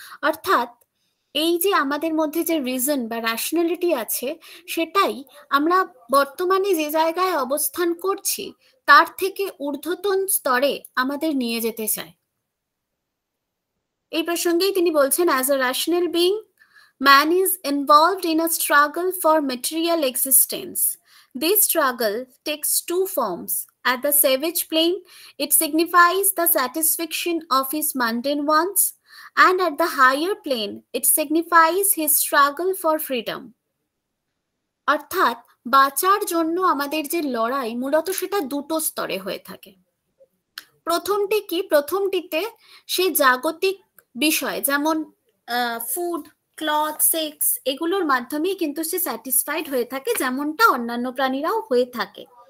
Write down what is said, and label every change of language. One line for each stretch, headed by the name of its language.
Bangla: অর্থাৎ এই যে আমাদের মধ্যে যে রিজন বা র্যাশনালিটি আছে সেটাই আমরা বর্তমানে যে জায়গায় অবস্থান করছি তার থেকে ঊর্ধ্বতন স্তরে আমাদের নিয়ে যেতে চায়। এই প্রসঙ্গেই তিনি বলছেন,
English: as a rational being, man is involved in a struggle for material existence. This struggle takes two forms. At the savage plane, it signifies the satisfaction of his mundane wants, and at the higher plane, it signifies his struggle for freedom.
Bangla: অর্থাৎ বাঁচার জন্য আমাদের যে লড়াই মূলত সেটা দুটো স্তরে হয়ে থাকে। প্রথমটি কি? প্রথমটিতে সে জাগতিক বিষয় যেমন ফুড, ক্লথ, সেক্স এগুলোর মাধ্যমে কিন্তু সে স্যাটিসফাইড হয়ে থাকে, যেমনটা অন্যান্য প্রাণীরাও হয়ে থাকে।